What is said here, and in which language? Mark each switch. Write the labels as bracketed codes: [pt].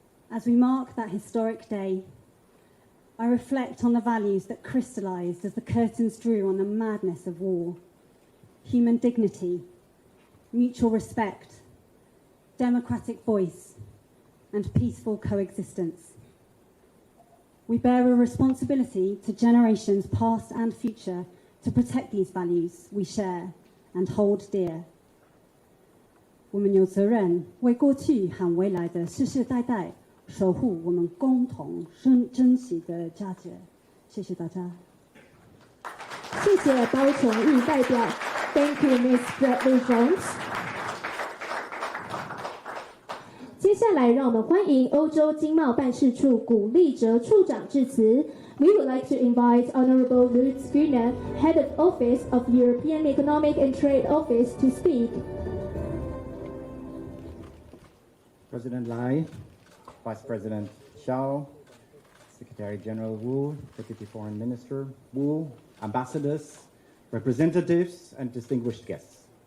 [en] As we mark that historic day, I reflect on the values that crystallised as the curtains drew on the madness of war: human dignity, mutual respect, democratic voice, and peaceful coexistence. We bear a responsibility to generations past and future to protect these values we share and hold dear. [zh] 我们有责任为过去和未来的世世代代守护我们共同珍惜的价值。谢谢大家。谢谢包崇义代表。 [en] Thank you, Ms. Bradley Jones. [zh] 接下来，让我们欢迎欧洲经贸办事处古立哲处长致辞。 [en] We would like to invite Honorable Lutz Güner, Head of Office of European Economic and Trade Office, to speak. President Lai, Vice President Xiao, Secretary General Wu, Deputy Foreign Minister Wu, ambassadors, representatives, and distinguished guests.